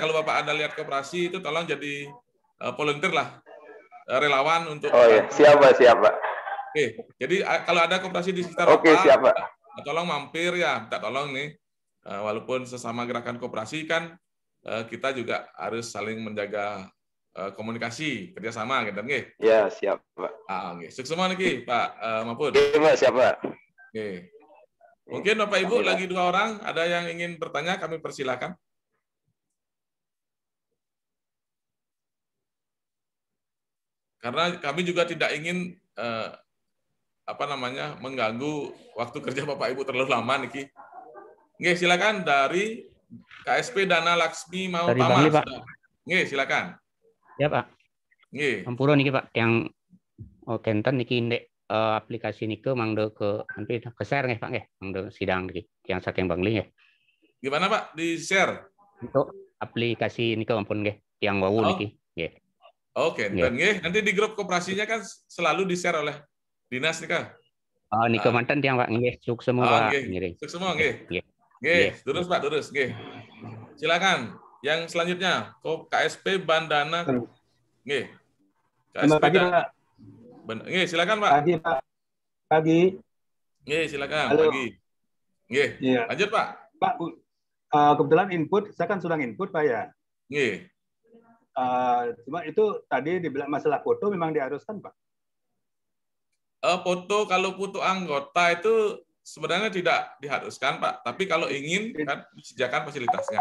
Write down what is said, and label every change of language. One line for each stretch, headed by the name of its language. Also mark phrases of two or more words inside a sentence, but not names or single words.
Indonesian: Kalau Bapak ada lihat koperasi itu tolong jadi volunteer lah, relawan untuk. Oh ya, siap Pak, siap Pak. Oke, jadi kalau ada koperasi di sekitar Oke, Bapak, siap Pak. tolong mampir ya, minta tolong nih. Walaupun sesama gerakan koperasi kan kita juga harus saling menjaga komunikasi, kerjasama gitu nggih. Ya, siap Pak. Nggih. Sukses semua niki Pak Mahfud. Oke Pak, siap Pak. Oke. Mungkin Bapak Ibu lagi 2 orang, ada yang ingin bertanya, kami persilakan. Karena kami juga tidak ingin mengganggu waktu kerja Bapak Ibu terlalu lama niki. Nggih, silakan dari KSP Dana Laksmi mau dari Tama. Bangli, Pak. Nggih, silakan. Ya, Pak. Nggih.
Balinese: Ampura niki, Pak, yang kenten niki ndek aplikasi nike mangde ke nanti ke share nggih Pak nggih mangde sidang niki yang saking Bangli nggih.
Indonesian: Gimana Pak di share?
Balinese: Untuk aplikasi nike ampun nggih yang wau niki nggih.
Indonesian: Oke, nggih. Nanti di grup koperasinya kan selalu di share oleh dinas nih Kak.
Balinese: Oh nike manten tiang Pak nggih sukses semua Pak.
Indonesian: Sukses semua nggih. Nggih, terus Pak terus nggih. Silakan yang selanjutnya KSP Bandana nggih. Selamat pagi Pak. Nggih, silakan Pak. Pagi Pak. Pagi. Nggih, silakan. Halo. Pagi. Nggih. Iya. Lanjut Pak. Pak, kebetulan input, saya kan sudah input Pak ya. Nggih. Cuma itu tadi dibilang masalah foto memang diharuskan Pak. Foto kalau foto anggota itu sebenarnya tidak diharuskan Pak, tapi kalau ingin kan disediakan fasilitasnya.